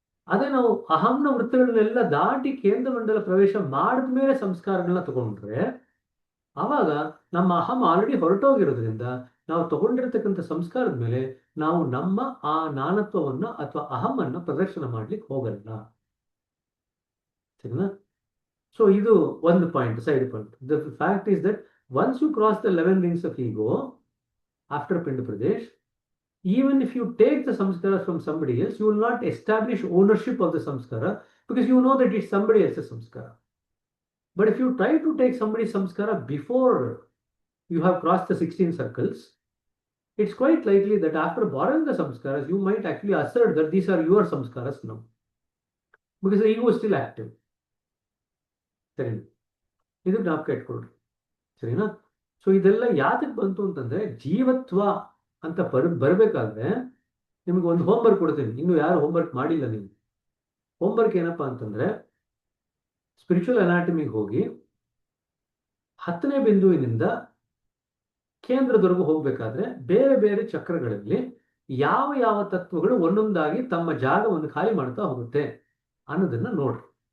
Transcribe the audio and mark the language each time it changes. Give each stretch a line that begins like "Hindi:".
Kannada: ಅದೇ ನಾವು ಅಹಂನ ವೃತ್ತಗಳನ್ನೆಲ್ಲ ದಾಟಿ ಕೇಂದ್ರ ಮಂಡಲ ಪ್ರವೇಶ ಮಾಡಿದ ಮೇಲೆ ಸಂಸ್ಕಾರಗಳನ್ನ ತಗೊಂಡ್ರೆ ಆವಾಗ ನಮ್ಮ ಅಹಂ ಆಲ್ರೆಡಿ ಹೊರಟೋಗಿರೋದ್ರಿಂದ ನಾವು ತಗೊಂಡಿರ್ತಕ್ಕಂಥ ಸಂಸ್ಕಾರದ ಮೇಲೆ ನಾವು ನಮ್ಮ ಆ ನಾನತ್ವವನ್ನ ಅಥವಾ ಅಹಮನ್ನ ಪ್ರದರ್ಶನ ಮಾಡ್ಲಿಕ್ಕೆ ಹೋಗಲ್ಲ. ಸರಿನಾ? ಸೊ ಇದು ಒಂದು point, side point.
English: The fact is that once you cross the 11 rings of ego after ಪಿಂಡ ಪ್ರದೇಶ್, even if you take the samskara from somebody else, you will not establish ownership of the samskara because you know that it's somebody else's samskara. But if you try to take somebody's samskara before you have crossed the 16 circles, it's quite likely that after borrowing the samskaras, you might actually assert that these are your samskaras now, because the ego is still active.
Kannada: ಸರಿನಾ? ಇದು ಜ್ಞಾಪಕ ಇಟ್ಕೊಳ್ರಿ. ಸರಿನಾ? So ಇದೆಲ್ಲ ಯಾತಕ್ಕೆ ಬಂತು ಅಂತಂದ್ರೆ ಜೀವತ್ವ ಅಂತ ಬರಬೇಕಾದ್ರೆ ನಿಮ್ಗೆ ಒಂದು ಹೋಮ್ವರ್ಕ್ ಕೊಡ್ತೀನಿ. ಇನ್ನು ಯಾರು ಹೋಮ್ವರ್ಕ್ ಮಾಡಿಲ್ಲ ನೀವು. ಹೋಮ್ವರ್ಕ್ ಏನಪ್ಪಾ ಅಂತಂದ್ರೆ ಸ್ಪಿರಿಚುವಲ್ ಅನಾಟಮಿಗೆ ಹೋಗಿ 10ನೇ ಬಿಂದುವಿನಿಂದ ಕೇಂದ್ರದವರೆಗೂ ಹೋಗ್ಬೇಕಾದ್ರೆ ಬೇರೆ ಬೇರೆ ಚಕ್ರಗಳಲ್ಲಿ ಯಾವ ಯಾವ ತತ್ವಗಳು ಒಂದೊಂದಾಗಿ ತಮ್ಮ ಜಾಗವನ್ನು ಖಾಲಿ ಮಾಡ್ತಾ ಹೋಗುತ್ತೆ ಅನ್ನೋದನ್ನ ನೋಡ್ರಿ.